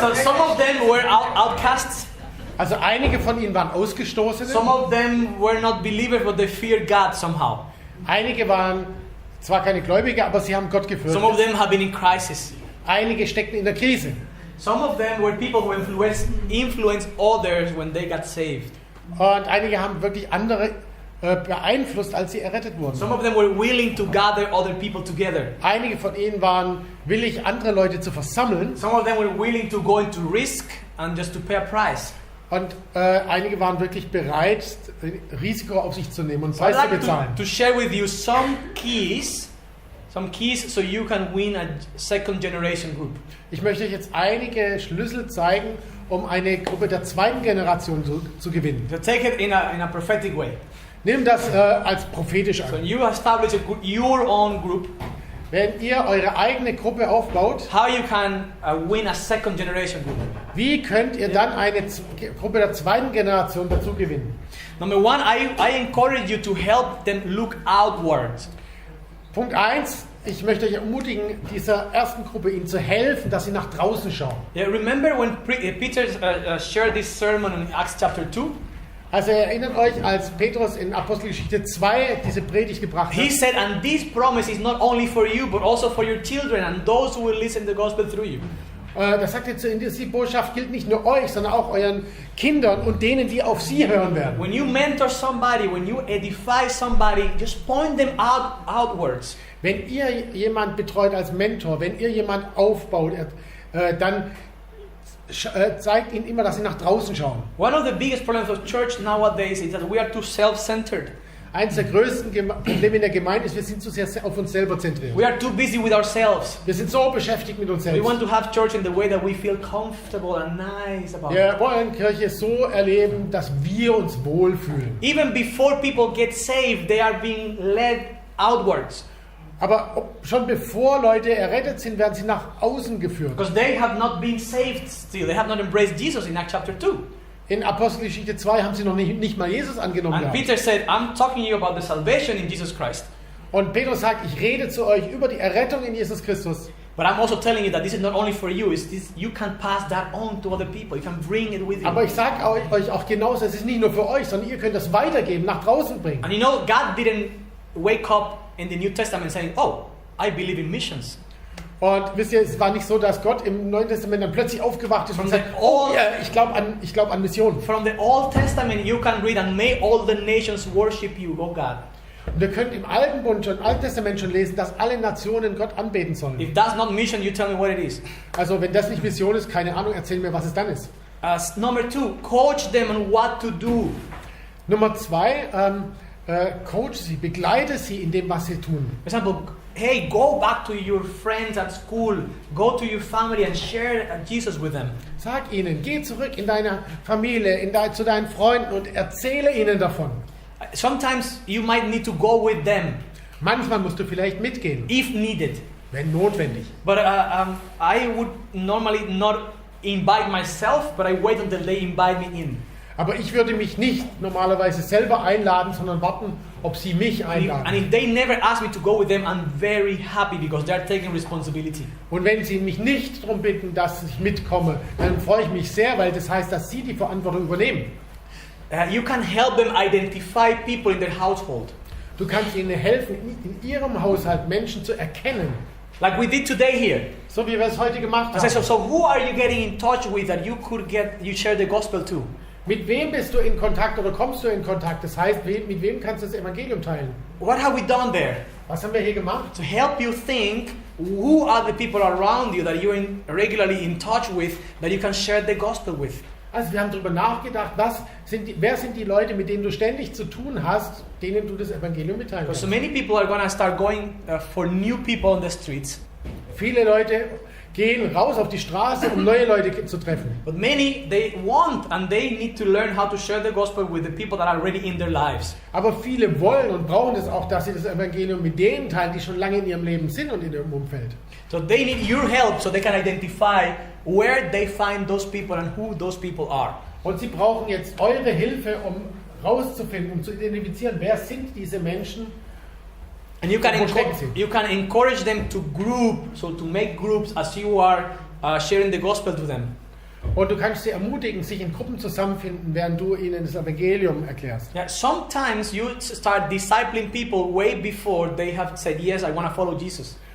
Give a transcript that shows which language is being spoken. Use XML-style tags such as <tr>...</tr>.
<en>So some of them were outcasts.</en> <de>Also einige von ihnen waren Ausgestoßene.</de> <en>Some of them were not believers, but they feared God somehow.</en> <de>Einige waren zwar keine Gläubige, aber sie haben Gott gefürchtet.</de> <en>Some of them have been in crisis.</en> <de>Einige steckten in der Krise.</de> <en>Some of them were people who influenced others when they got saved.</en> <de>Und einige haben wirklich andere beeinflusst, als sie errettet wurden.</de> <en>Some of them were willing to gather other people together.</en> <de>Einige von ihnen waren willig, andere Leute zu versammeln.</de> <en>Some of them were willing to go into risk and just to pay a price.</en> <de>Und einige waren wirklich bereit, Risiko auf sich zu nehmen und</de> <en>I'd</en> <de>Preis zu</de> <en>like</en> <de>bezahlen.</de> <en>to share with you some keys so you can win a second generation group.</en> <de>Ich möchte euch jetzt einige Schlüssel zeigen, um eine Gruppe der zweiten Generation zu gewinnen.</de> <en>So take it in a prophetic way.</en> <de>Nimm das als prophetisch</de> <en>So</en> <de>an.</de> <en>you establish your own group.</en> <de>Wenn ihr eure eigene Gruppe aufbaut,</de> <en>How you can win a second generation group.</en> <de>wie könnt ihr dann eine Gruppe der zweiten Generation dazu gewinnen?</de> <en>Number one, I encourage you to help them look outward.</en> <de>Punkt 1, ich möchte euch ermutigen, dieser ersten Gruppe ihnen zu helfen, dass sie nach draußen schauen.</de> <en>Yeah, remember when Peter shared this sermon in Acts chapter 2?</en> <de>Also erinnert euch, als Petrus in Apostelgeschichte 2 diese Predigt gebracht</de> <en>He</en> <de>hat.</de> <en>said, and this promise is not only for you, but also for your children and those who will listen to the gospel through you.</en> <de>Das sagt jetzt, die Botschaft gilt nicht nur euch, sondern auch euren Kindern und denen, die auf sie hören werden.</de> <en>When you mentor somebody, when you edify somebody, just point them outwards.</en> <de>Wenn ihr jemand betreut als Mentor, wenn ihr jemand aufbaut, dann zeigt ihnen immer, dass sie nach draußen schauen.</de> <en>One of the biggest problems of church nowadays is that we are too self-centered.</en> <de>Eines der größten Probleme in der Gemeinde ist, wir sind zu sehr auf uns selber zentriert.</de> <en>We are too busy with ourselves.</en> <de>Wir sind so beschäftigt mit uns selbst.</de> <en>We want to have church in the way that we feel comfortable and nice about</en> <de>Wir</de> <en>it.</en> <de>wollen Kirche so erleben, dass wir uns wohlfühlen.</de> <en>Even before people get saved, they are being led outwards.</en> <de>Aber schon bevor Leute errettet sind, werden sie nach außen geführt.</de> <en>Because they have not been saved still. They have not embraced Jesus in Acts chapter 2.</en> <de>In Apostelgeschichte 2 haben sie noch nicht mal Jesus angenommen.</de> <en>And Peter said, I'm talking to you about the salvation in Jesus Christ.</en> <de>Und Petrus sagt, ich rede zu euch über die Errettung in Jesus Christus.</de> <en>But I'm also telling you that this is not only for you. You can pass that on to other people. You can bring it with you.</en> <de>Aber ich sage euch auch genauso, es ist nicht nur für euch, sondern ihr könnt das weitergeben, nach draußen bringen.</de> <en>And you know, God didn't wake up in the New Testament saying, oh, I believe in missions.</en> <de>Und wisst ihr, es war nicht so, dass Gott im Neuen Testament dann plötzlich aufgewacht ist und sagt, oh, ja, ich glaube an Missionen.</de> <en>From the Old Testament you can read, and may all the nations worship you, oh God.</en> <de>Und ihr könnt im Alten Testament schon lesen, dass alle Nationen Gott anbeten sollen.</de> <en>If that's not mission, you tell me what it is.</en> <de>Also wenn das nicht Mission ist, keine Ahnung, erzähl mir, was es dann ist.</de> <en>Number 2, coach them on what to do.</en> <de>Nummer 2, coach sie, begleite sie in dem, was sie tun.</de> <en>For example, hey, go back to your friends at school, go to your family and share Jesus with them.</en> <de>Sag ihnen, geh zurück in deine Familie, zu deinen Freunden und erzähle ihnen davon.</de> <en>Sometimes you might need to go with them.</en> <de>Manchmal musst du vielleicht mitgehen.</de> <en>If needed.</en> <de>Wenn notwendig.</de> <en>But I would normally not invite myself, but I wait until they invite me in.</en> <de>Aber ich würde mich nicht normalerweise selber einladen, sondern warten, ob sie mich einladen.</de> <en>And if they never ask me to go with them, I'm very happy because they're taking responsibility.</en> <de>Und wenn sie mich nicht darum bitten, dass ich mitkomme, dann freue ich mich sehr, weil das heißt, dass sie die Verantwortung übernehmen.</de> <en>You can help them identify people in their household.</en> <de>Du kannst ihnen helfen, in ihrem Haushalt Menschen zu erkennen.</de> <en>Like we did today here.</en> <de>So wie wir es heute gemacht haben.</de> <en>So who are you getting in touch with that you share the gospel to?</en> <de>Mit wem bist du in Kontakt oder kommst du in Kontakt? Das heißt, mit wem kannst du das Evangelium teilen?</de> <en>What have we done there?</en> <de>Was haben wir hier gemacht?</de> <en>To help you think, who are the people around you that you're regularly in touch with, that you can share the gospel with?</en> <de>Also wir haben darüber nachgedacht, wer sind die Leute, mit denen du ständig zu tun hast, denen du das Evangelium mitteilen kannst.</de> <en>So many people are going to start going for new people on the streets.</en> <de>Viele Leute gehen raus auf die Straße, um neue Leute zu treffen.</de> <en>But many, they want and they need to learn how to share the gospel with the people that are already in their lives.</en> <de>Aber viele wollen und brauchen es auch, dass sie das Evangelium mit denen teilen, die schon lange in ihrem Leben sind und in ihrem Umfeld.</de> <en>So they need your help so they can identify where they find those people and who those people are.</en> <de>Und sie brauchen jetzt eure Hilfe, um rauszufinden, um zu identifizieren, wer sind diese Menschen.</de> <en>And you can encourage them to to make groups as you are sharing the gospel to them.</en> <de>Und du kannst sie ermutigen, sich in Gruppen zusammenfinden, während du ihnen das Evangelium erklärst.</de> <en>Yeah, sometimes you start discipling people way before they have said, yes, I want to follow Jesus.</en>